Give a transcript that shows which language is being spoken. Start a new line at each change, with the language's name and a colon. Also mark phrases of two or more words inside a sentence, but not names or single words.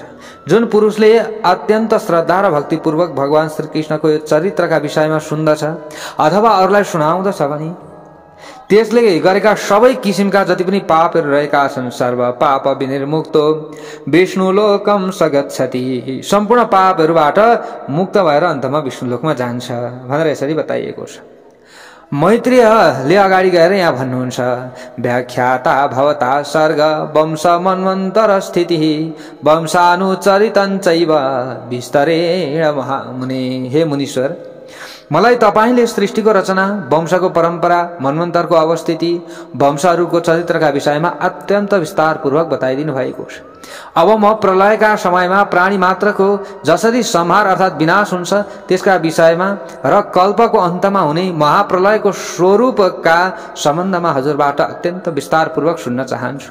Nepali: जुन पुरुषले अत्यन्त श्रद्धा र भक्तिपूर्वक भगवान श्रीकृष्णको यो चरित्रका विषयमा सुन्दछ अथवा अरूलाई सुनाउँदछ भने त्यसले गरेका सबै किसिमका जति पनि पापहरू रहेका छन्
Sanskrit: सर्व पाप विनिर्मुक्तो विष्णुलोकम सगच्छति,
Nepali: सम्पूर्ण पापहरूबाट मुक्त भएर अन्तमा विष्णुलोकमा जान्छ भनेर यसरी बताइएको छ। मैत्रेयले अगाडि गएर यहाँ भन्नुहुन्छ,
Sanskrit: व्याख्याता भवता सर्ग वंश मन्वन्तर स्थिति वंशानुचरितञ्चैव विस्तरेण महामुने।
Nepali: हे मुनीश्वर, मलाई तपाईले सृष्टिको रचना, वंशको परम्परा, मन्वन्तरको अवस्थिति, वंशहरूको चरित्रका विषयमा अत्यन्त विस्तारपूर्वक बताइदिनु भएको छ। अब म प्रलयका समयमा प्राणी मात्रको जसरी संहार अर्थात् विनाश हुन्छ त्यसका विषयमा र कल्पको अन्तमा हुने महाप्रलयको स्वरूपका सम्बन्धमा हजुरबाट अत्यन्त विस्तारपूर्वक सुन्न चाहन्छु।